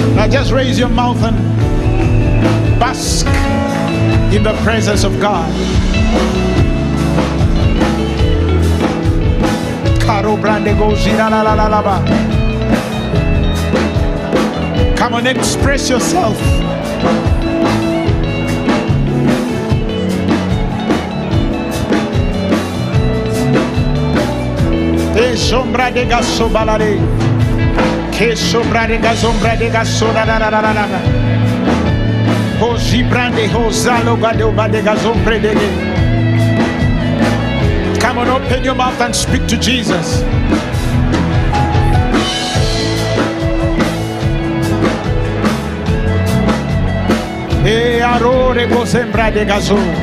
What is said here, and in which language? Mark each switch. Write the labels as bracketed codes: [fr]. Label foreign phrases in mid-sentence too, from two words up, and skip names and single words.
[en] Just raise your mouth and bask in the presence of God. Come on, express yourself. Sombra de gaso balade, que sombra de gasombra de gaso da da da da da da. Hoji brande hozalo gado bade gasombra de. Come on, open your mouth and speak to Jesus. E arore go sembra de gaso.